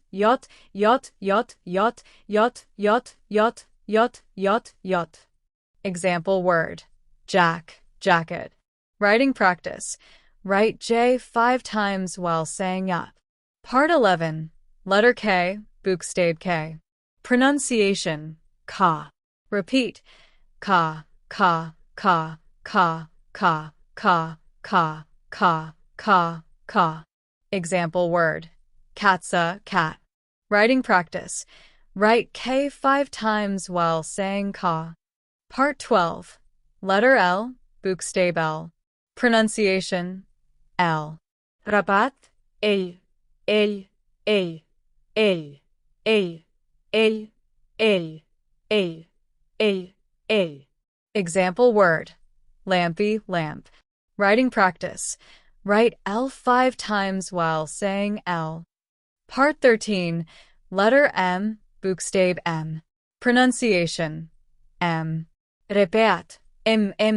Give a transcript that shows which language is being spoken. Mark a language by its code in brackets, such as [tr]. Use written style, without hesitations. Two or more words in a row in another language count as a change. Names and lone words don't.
[en] Yacht, yacht, yacht, yacht, yacht, yacht, yacht, yacht, yacht, yacht. Example word. Jack, jacket. Writing practice. Write J 5 times while saying yacht. Part 11. Letter K, Buchstabe K. Pronunciation. Ka. Repeat. Ka, ka, ka, ka, ka, ka, ka, ka, ka, ka. Example word. Katze, cat. Writing practice. Write K 5 times while saying ka. Part 12. Letter L, Buchstabe L. Pronunciation. L. Rabat. El, el, el, el, el, el, el, el, el, el. Example word. Lampy, lamp. Writing practice. Write L 5 times while saying L. Part 13. Letter M, Buchstabe M. Pronunciation. M. Repet. M.